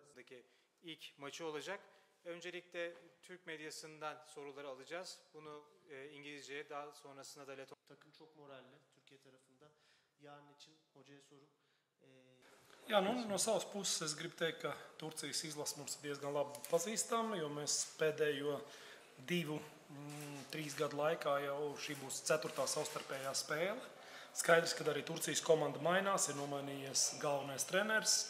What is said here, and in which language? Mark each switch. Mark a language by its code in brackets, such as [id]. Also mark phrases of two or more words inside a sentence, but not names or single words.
[tr] Ligi'ndeki ilk maçı olacak. Öncelikle Türk medyasından soruları alacağız. Bunu İngilizceye, daha sonrasında da Leton. Takım çok moralli Türkiye tarafında. Yarın için hocaya soru. [lv] Jā, no savas puses es gribu teikt, ka Turcijas izlase mums ir diezgan labi pazīstama, jo mēs pēdējo 2-3 gadu laikā jau šī būs 4. savstarpējā spēle. Skaidrs, ka arī Turcijas komanda mainās, ir nomainījies galvenais treneris.